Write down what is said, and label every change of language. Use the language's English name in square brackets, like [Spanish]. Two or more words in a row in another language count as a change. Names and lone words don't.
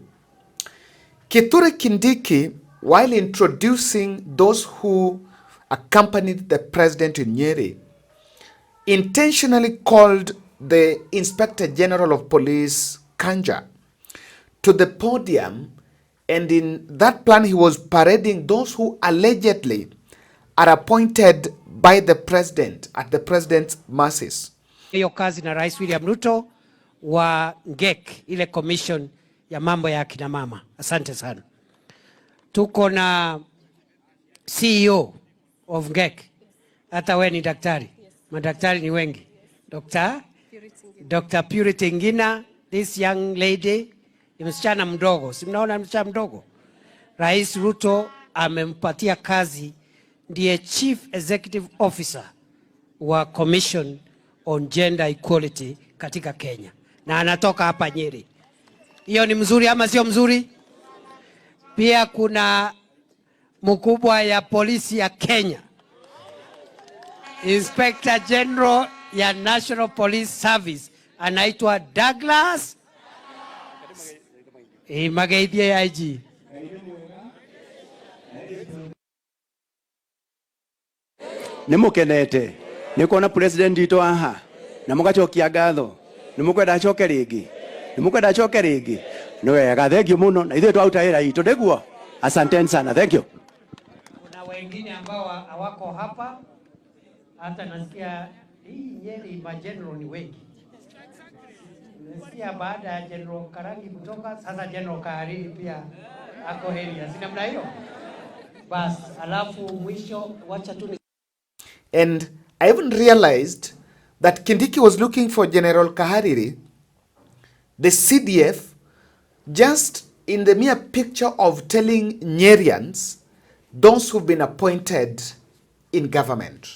[English] Kithure Kindiki, while introducing those who accompanied the president in Nyeri, intentionally called the Inspector General of Police, Kanja, to the podium, and in that plan he was parading those who allegedly are appointed by the president at the president's mercies. [Swahili] Hiyo kazi na Rais William Ruto wa NGEK, ile commission ya mambo ya akina mama. Asante sana. Tuko na [English] CEO of [Swahili] NGEK. Hata we ni daktari. Madaktari ni wengi. Dr. Purity Ngina, [English] this young lady, [Swahili] ni msichana mdogo. Si mnaona msichana mdogo? Rais Ruto amempatia kazi, ndiye [English] Chief Executive Officer [Swahili] wa Commission on Gender Equality katika Kenya. Na anatoka hapa Nyeri. Hiyo ni mzuri ama sio mzuri? Pia kuna mkubwa ya polisi ya Kenya, [English] Inspector General [Swahili] ya National Police Service, anaitwa Douglas Magaithie IG. [Kikuyu] Nimukenete nikona president ito aha na mugachokia gatho nimukwenda acoke ringi no wega. [English] Thank you [Kikuyu] muno na ithuĩ twautaĩra itu nĩguo. [Swahili] Asanteni sana, [English] thank you. [Swahili] Kuna wengine ambao hawako hapa, hata nasikia hii Nyeri ma general ni wengi. Nasikia baada ya General Karangi kutoka sasa General Kahariri pia ako area, si namna hiyo? Bas, alafu mwisho wacha tu. [English] And I even realized that Kindiki was looking for General Kahariri, the CDF, just in the mere picture of telling Nyerians, those who've been appointed in government.